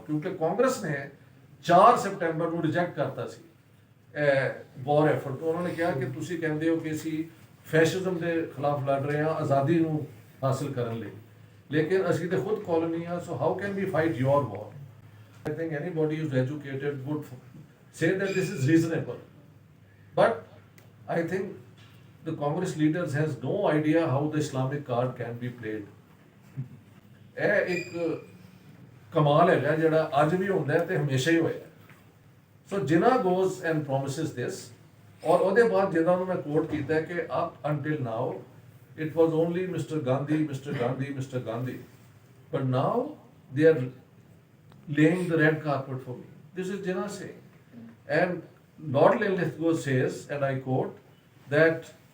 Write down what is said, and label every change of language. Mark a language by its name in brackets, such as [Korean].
[Punjabi] ਕਿਉਂਕਿ ਕਾਂਗਰਸ ਨੇ 4 ਸਤੰਬਰ ਨੂੰ ਰਿਜੈਕਟ ਕਰਤਾ ਸੀ ਵਾਰ ਐਫਰਟ. ਉਹਨਾਂ ਨੇ ਕਿਹਾ ਕਿ ਤੁਸੀਂ ਕਹਿੰਦੇ ਹੋ ਕਿ ਅਸੀਂ ਫੈਸ਼ਿਜ਼ਮ ਦੇ ਖਿਲਾਫ ਲੜ ਰਹੇ ਹਾਂ ਆਜ਼ਾਦੀ ਨੂੰ ਹਾਸਲ ਕਰਨ ਲਈ, ਲੇਕਿਨ ਅਸੀਂ ਤੇ ਖੁਦ ਕਾਲੋਨੀ ਆ, [English] So how can we fight your war? I think anybody who's educated would say that this is reasonable. But I think the Congress leaders has no idea how the Islamic card can be played. [Punjabi] ਇਹ ਇੱਕ ਕਮਾਲ ਹੈਗਾ ਜਿਹੜਾ ਅੱਜ ਵੀ ਹੁੰਦਾ ਹੈ ਤੇ ਹਮੇਸ਼ਾ ਹੀ ਹੋਇਆ. ਸੋ ਜਿਨ੍ਹਾਂ [English] goes and promises this, [Punjabi] ਔਰ ਉਹਦੇ ਬਾਅਦ ਜਿਨ੍ਹਾਂ ਨੂੰ ਮੈਂ ਕੋਟ ਕੀਤਾ ਹੈ ਕਿ [English] up until now it was only Mr. Gandhi, Mr. Gandhi, Mr. Gandhi, but now they are laying the red carpet for me. This is Jinnah saying. And Lord Lithgow says, and I quote, that